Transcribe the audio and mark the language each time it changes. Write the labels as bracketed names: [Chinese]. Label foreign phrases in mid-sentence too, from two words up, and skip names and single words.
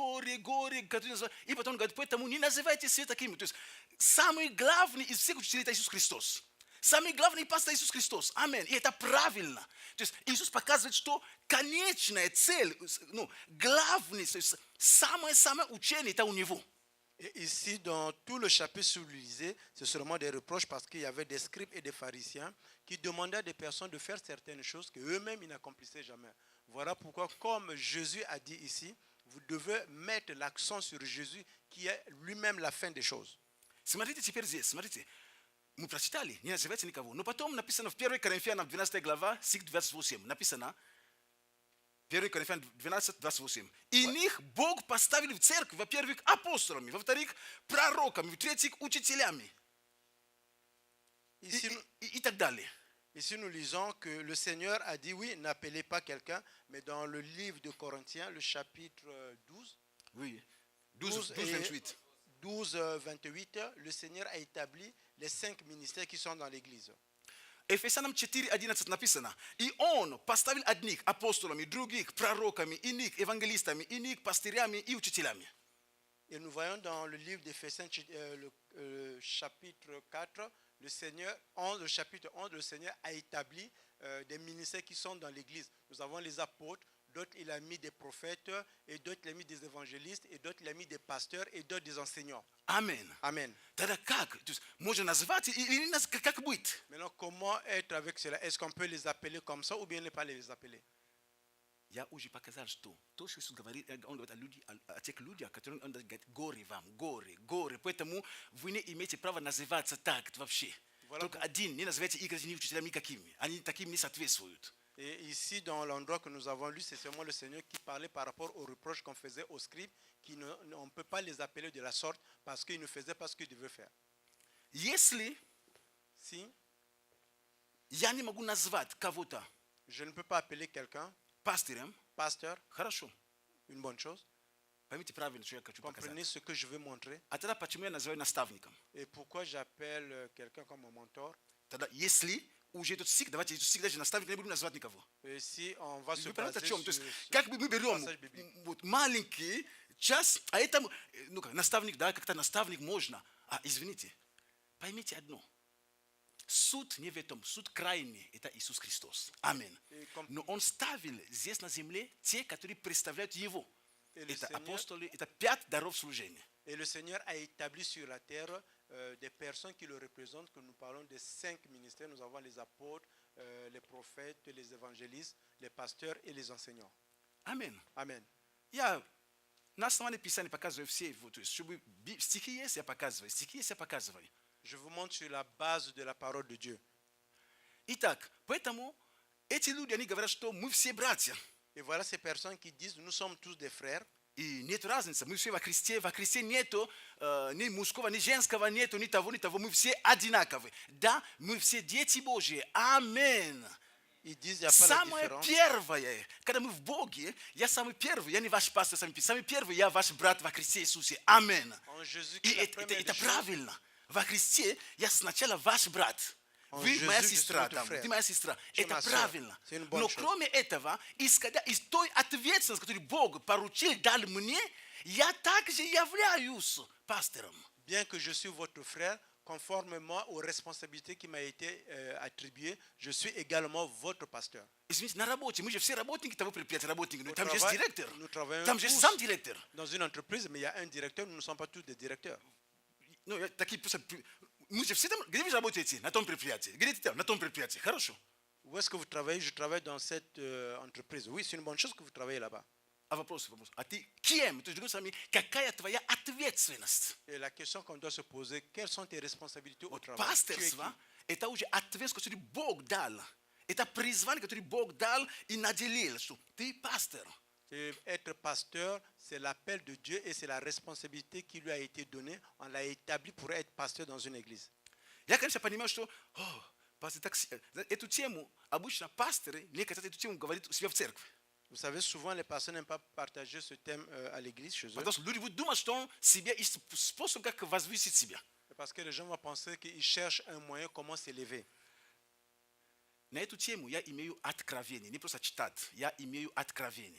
[Russian] И потом он говорит, поэтому не называйте себя такими. То есть самый главный из всех учителей это Иисус Христос. Самый главный пастор Иисус Христос. Аминь. И это правильно. То есть Иисус показывает, что конечная цель, главный, то есть самое учение это у него. [French] Et ici, dans tout le chapitre sur l'Élysée, c'est seulement des reproches parce qu'il y avait des scribes et des pharisiens qui demandaient à des personnes de faire certaines choses qu'eux-mêmes ils n'accomplissaient jamais. Voilà pourquoi, comme Jésus a dit ici, vous devez mettre l'accent sur Jésus qui est lui-même la fin des choses. [Russian] Смотрите теперь здесь, смотрите. Мы прочитали, не называйте никого. Но потом написано в 1 Коринфянам 12 глава, стих 28. Написано, 1 Коринфянам 12, 28. И них Бог поставил в церковь, во-первых, апостолами, во-вторых, пророками, в-третьих, учителями. И так далее. [French] Ici, nous lisons que le Seigneur a dit, oui, n'appelez pas quelqu'un, mais dans le livre de Corinthiens, le chapitre 12, Oui. 12, 28. 12, 28, le Seigneur a établi les 5 ministères qui sont dans l'Église. [Russian] Ефесянам 4:11 написано. И он поставил одних апостолами, других пророками, иных евангелистами, иных пастырями и учителями. [French] Et nous voyons dans le livre d'Éphésiens, chapitre 4, le chapitre 11, le Seigneur a établi des ministères qui sont dans l'Église. Nous avons les apôtres, d'autres il a mis des prophètes, et d'autres il a mis des évangélistes, et d'autres il a mis des pasteurs, et d'autres des enseignants. Amen. Amen. [Russian] Тогда как? То есть можно назвать или как быть? [French] Maintenant, comment être avec cela? Est-ce qu'on peut les appeler comme ça ou bien ne pas les appeler? [Russian] Я уже показал, что то, что Иисус говорит, он говорит о тех людях, которым он говорит, горе вам, горе. Поэтому вы не имеете права называться так вообще. Только один, не называйте их ни учителями никакими. Они таким не соответствуют. [French] Et ici, dans l'endroit que nous avons lu, c'est seulement le Seigneur qui parlait par rapport aux reproches qu'on faisait aux scribes, on ne peut pas les appeler de la sorte parce qu'ils ne faisaient pas ce qu'ils devaient faire. [Russian] Если [French] Si [Russian] я не могу назвать кого-то [French] je ne peux pas appeler quelqu'un [Russian] пастырем, [French] pasteur, [Russian] хорошо. [French] une bonne chose, [Russian] Поймите правильно, что я хочу [French] comprenez [Russian] показать. [French] ce que je veux montrer. [Russian] А тогда почему я называю наставником? [French] Et pourquoi j'appelle quelqu'un comme mon mentor? [Russian] Тогда если уже этот стих, давайте этот стих даже наставник не будем называть никого. [French] Et si on va se [Russian] Вы понимаете, о [French] baser [Russian] чем? То [French] sur [Russian] есть, как бы мы берем [French] passage biblique. [Russian] вот, маленький час, а это, ну как, наставник, да, как-то наставник можно. А извините, поймите одно. Суд не в этом, суд крайний, это Иисус Христос. Аминь. Но Он ставил здесь на земле те, которые представляют Его. Это апостолы, это 5 даров служения. [French] Et le Seigneur a établi sur la terre des personnes qui le représentent, que nous parlons des 5 ministères. Nous avons les apôtres, les prophètes, les évangélistes, les pasteurs et les enseignants. [Russian] Аминь. [French] Amen. [Russian] Я на основании Писания показываю все, вот, чтобы стихи есть, я показываю, стихи есть, я показываю. [French] Je vous montre sur la base de la parole de Dieu. [Russian] Итак, поэтому эти люди, они говорят, что мы все братья. [French] Et voilà ces personnes qui disent, nous sommes tous des frères. [Russian] И нет разницы, мы все во Христе нету ни мужского, ни женского, нету ни того, мы все одинаковы. Да, мы все дети Божьи, аминь. [French] Ils disent, il n'y a pas la [Russian] Самое [French] différence. [Russian] первое, когда мы в Боге, я самый первый, я не ваш пастор, самый первый, я ваш брат во Христе Иисусе, аминь. [French] En Jésus, [Russian] И [French] la [Russian] это [French] première des choses, [Russian] правильно, во Христе я сначала ваш брат. Вы [French] Jésus, [Russian] моя [French] je suis [Russian] сестра, [French] votre [Russian] там, [French] frère. [Russian] ты моя сестра. [French] Tu es [Russian] Это [French] ma sœur. [Russian] правильно. [French] C'est une bonne [Russian] Но [French] chose. [Russian] кроме этого, исходя из той ответственности, которую Бог поручил, дал мне, я также являюсь пастором. [French] bien que je suis votre frère, conformément aux responsabilités qui m'ont été attribuées, je suis également votre pasteur. [Russian] Извините, на работе, мы же все работники того предприятия, работники. [French] Au [Russian] Там же есть [French] travail, [Russian] директор. [French] nous travaillons [Russian] Там же есть [French] tous [Russian] сам директор. [French] dans une entreprise, mais il y a un directeur, nous ne sommes pas tous des directeurs. [Russian] Ну, я такие просто... Мы же все там... Где вы работаете? На том предприятии. Где ты там? На том предприятии. Хорошо. [French] Où est-ce que vous travaillez? Je travaille dans cette entreprise. Oui, c'est une bonne chose que vous travaillez là-bas. [Russian] А вопрос. А ты кем? То есть, другими словами, какая твоя ответственность? [French] Et la question qu'on doit se poser, quelles sont tes responsabilités au [Russian] Вот [French] travail? Tu es qui? [Russian] пасторство – это уже ответственность, которую Бог дал. Это призвание, которое Бог дал и наделил, что ты пастор. [French] Et être pasteur, c'est l'appel de Dieu et c'est la responsabilité qui lui a été donnée. On l'a établi pour être pasteur dans une église. [Russian] Я, конечно, понимаю, что пастор, эту тему обычно пасторы не хотят эту тему говорить у себя в церкви. [French] Vous savez, souvent, les pasteurs n'aiment pas partager ce thème à l'église chez eux. [Russian] Потому что люди будут думать, что он себе ищет способ, как возвысить себя. [French] Parce que les gens vont penser qu'ils cherchent un moyen comment s'élever. [Russian] На эту тему я имею откровение, не просто читать, я имею откровение.